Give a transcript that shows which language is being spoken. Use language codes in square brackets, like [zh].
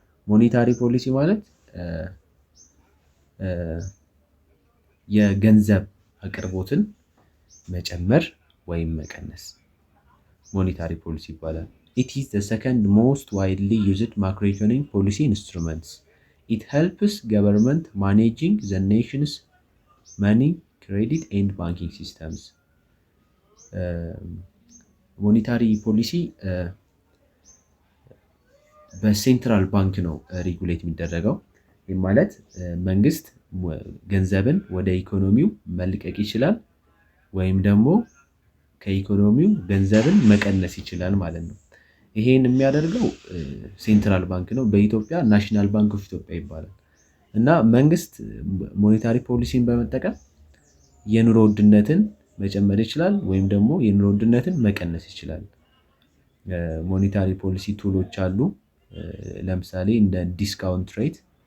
[am] ሞኔታሪ ፖሊሲ ማለት የገንዘብ አቅርቦትን መጨመር ወይም መቀነስ ሞኔታሪ ፖሊሲ ይባላል። [en] It is the second most widely used macroeconomic policy instruments. It helps government managing the nation's money, credit and banking systems. [am] ሞኔታሪ ፖሊሲ በሴንትራል ባንክ ነው ሬጉሌት የሚደረገው። ይህ ማለት መንግስት ገንዘብን ወደ ኢኮኖሚው መልቀቅ ይችላል ወይም ደግሞ ከኢኮኖሚው ገንዘብን መቀነስ ይችላል ማለት ነው። ይሄን የሚያደርገው ሴንትራል ባንክ ነው። በኢትዮጵያ ናሽናል ባንክ ኦፍ ኢትዮጵያ ይባላል። እና መንግስት ሞኔታሪ ፖሊሲን በመጠቀም የኑሮ ውድነትን መጨመር ይችላል ወይም ደግሞ የኑሮ ውድነትን መቀነስ ይችላል። ሞኔታሪ ፖሊሲ ቱሎች አሉ። ለምሳሌ እንደ ዲስካውንት ሬት፣